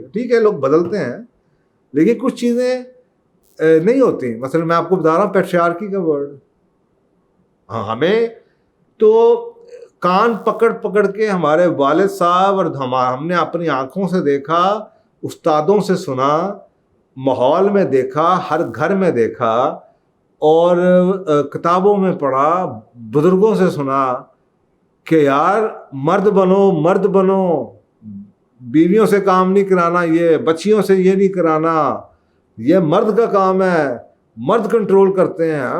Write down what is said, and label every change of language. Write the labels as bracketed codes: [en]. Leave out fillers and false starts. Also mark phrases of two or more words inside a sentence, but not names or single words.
[ur] ٹھیک ہے, لوگ بدلتے ہیں, لیکن کچھ چیزیں نہیں ہوتی. مثلا میں آپ کو بتا رہا ہوں پیٹریارکی کا ورڈ, ہمیں تو کان پکڑ پکڑ کے ہمارے والد صاحب اور ہم نے اپنی آنکھوں سے دیکھا, استادوں سے سنا, ماحول میں دیکھا، ہر گھر میں دیکھا اور کتابوں میں پڑھا, بزرگوں سے سنا کہ یار مرد بنو, بیویوں سے کام نہیں کرانا, یہ بچیوں سے یہ نہیں کرانا, یہ مرد کا کام ہے, مرد کنٹرول کرتے ہیں.